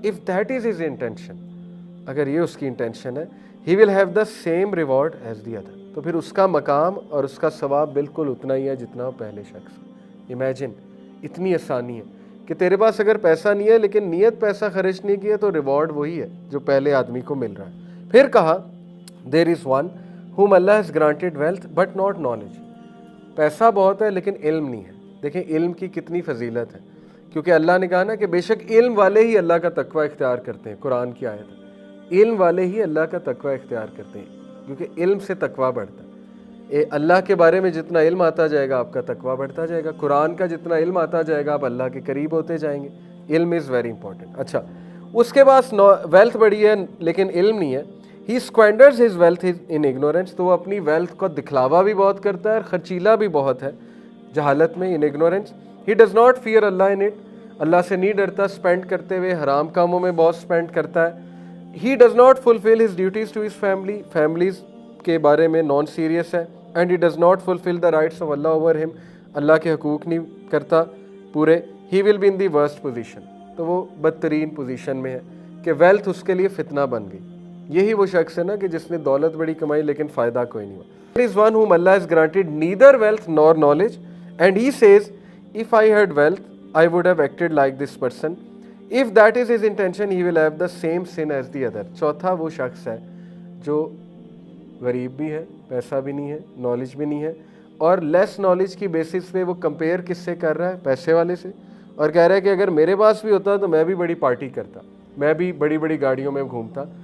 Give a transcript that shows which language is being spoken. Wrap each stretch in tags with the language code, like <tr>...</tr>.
<en>if that is his intention,</en> <ur>اگر یہ اس کی انٹینشن ہے،</ur> <en>he will have the same reward as the other,</en> <ur>تو پھر اس کا مقام اور اس کا ثواب بالکل اتنا ہی ہے جتنا پہلے شخص. امیجن، اتنی آسانی ہے کہ تیرے پاس اگر پیسہ نہیں ہے لیکن نیت پیسہ خرچ نہیں کیا تو ریوارڈ وہی ہے جو پہلے آدمی کو مل رہا ہے. پھر کہا</ur> <en>There is one whom Allah has granted wealth but not knowledge.</en> <ur>پیسہ بہت ہے لیکن علم نہیں ہے. دیکھیں علم کی کتنی فضیلت ہے، کیونکہ اللہ نے کہا نا کہ بے شک علم والے ہی اللہ کا تقوی اختیار کرتے ہیں. قرآن کی آیت ہے، علم والے ہی اللہ کا تقوی اختیار کرتے ہیں، کیونکہ علم سے تقوی بڑھتا ہے. اللہ کے بارے میں جتنا علم آتا جائے گا آپ کا تقوی بڑھتا جائے گا. قرآن کا جتنا علم آتا جائے گا آپ اللہ کے قریب ہوتے جائیں گے. علم</ur> <en>Is very important.</en> <ur>اچھا، اس کے پاس ویلتھ بڑی ہے لیکن علم نہیں ہے.</ur> <en>he squanders his wealth in ignorance,</en> <ur>تو وہ اپنی ویلتھ کو دکھلاوا بھی بہت کرتا ہے اور خرچیلا بھی بہت ہے جہالت میں،</ur> <en>In ignorance. He does not fear Allah in it,</en> <ur>اللہ سے نہیں ڈرتا اسپینڈ کرتے ہوئے، حرام کاموں میں بہت اسپینڈ کرتا ہے.</ur> <en>he does not fulfil his duties to his family,</en> <ur>families کے بارے میں نان سیریس ہے.</ur> <en>and he does not fulfil the rights of Allah over him,</en> <ur>اللہ کے حقوق نہیں کرتا پورے.</ur> <en>he will be in the worst position,</en> <ur>تو وہ بدترین پوزیشن میں ہے کہ ویلتھ اس کے لیے فتنہ بن گئی. یہی وہ شخص ہے نا کہ جس نے دولت بڑی کمائی لیکن فائدہ کوئی نہیں ہوا.</ur> <en>There is one whom Allah has granted neither wealth nor knowledge, and he says, if I had wealth, I would have acted like this person. If that is his intention, he will have the same sin as the other.</en> <ur>چوتھا وہ شخص ہے جو غریب بھی ہے، پیسہ بھی نہیں ہے، نالج بھی نہیں ہے، اور لیس نالج کی بیسس پہ وہ کمپیئر کس سے کر رہا ہے؟ پیسے والے سے، اور کہہ رہا ہے کہ اگر میرے پاس بھی ہوتا تو میں بھی بڑی پارٹی کرتا، میں بھی بڑی بڑی گاڑیوں میں گھومتا.</ur>